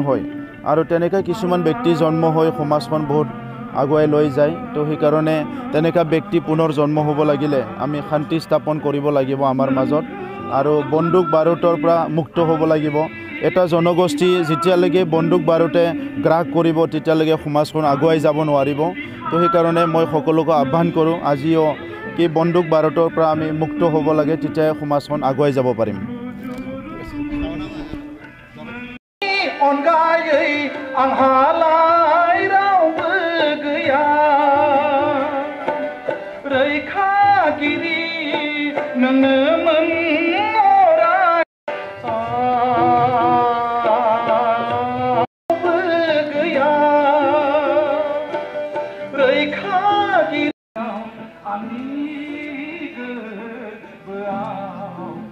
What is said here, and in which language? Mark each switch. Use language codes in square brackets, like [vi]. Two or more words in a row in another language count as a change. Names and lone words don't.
[as] হয় আৰু তেনেকুৱা কিছুমান ব্যক্তি জন্ম হৈ সমাজখন বহুত আগুৱাই লৈ যায় তো সেইকাৰণে তেনেকুৱা ব্যক্তি পুনৰ জন্ম হ'ব লাগিলে আমি শান্তি স্থাপন কৰিব লাগিব আমাৰ মাজত আৰু বন্দুক বাৰুদৰ পৰা মুক্ত হ'ব লাগিব এটা জনগোষ্ঠী যেতিয়ালৈকে বন্দুক বাৰুদে গ্ৰাস কৰিব তেতিয়ালৈকে সমাজখন আগুৱাই যাব নোৱাৰিব তো সেইকাৰণে মই সকলোকে আহ্বান কৰোঁ আজিও কি বন্দুক বাৰুদৰ পৰা আমি মুক্ত হ'ব লাগে তেতিয়াই সমাজখন আগুৱাই যাব পাৰিম [brx] अनगायै आंहालाय रावबो गैया रैखागिरि नोंनोमोन अराय रावबो गैया रैखागिरि आंनि गोरबोआव